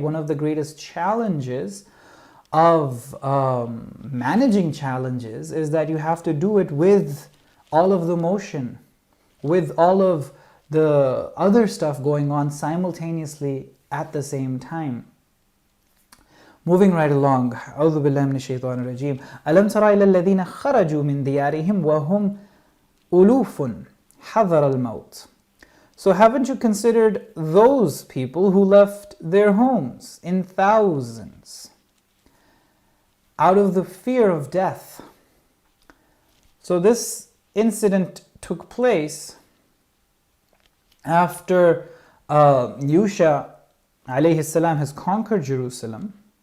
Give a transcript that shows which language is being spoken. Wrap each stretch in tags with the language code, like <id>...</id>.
<en>One of the greatest challenges of managing challenges is that you have to do it with all of the motion, with all of the other stuff going on simultaneously at the same time. Moving right along,</en> <ar>أعوذ بالله من الشيطان الرجيم. ألم تر إلى الذين خرجوا من ديارهم وهم ألوف حذر الموت.</ar> <en>So haven't you considered those people who left their homes in thousands out of the fear of death? So this incident took place after Yusha alayhi salam has conquered Jerusalem.</en>